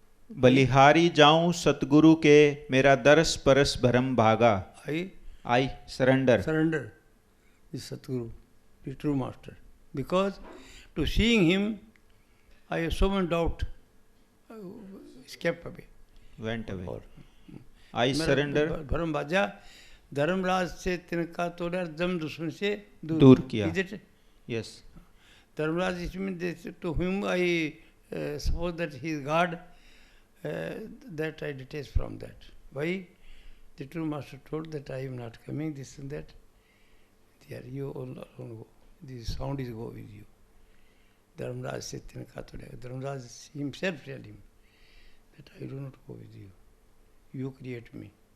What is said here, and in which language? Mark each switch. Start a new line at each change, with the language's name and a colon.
Hindi: बलिहारी जाऊं सतगुरु के, मेरा दरस परस भरम भागा.
English: I surrender. Surrender the Satguru, the true master. Because to seeing him, I have so much doubt, escaped away. Went away. I surrender.
Hindi: भरम बाजा, धर्मराज से तिनका तोड़ा, जम दुश्मन से दूर किया.
English: Is it? Yes. Dharmaraj, it means to whom I suppose that he is God, that I detach from that. Why? The true master told that I am not coming, this and that. There you alone go. This sound is go with you. Dharmaraj said, Dharmaraj himself tell him that I do not go with you. You create me.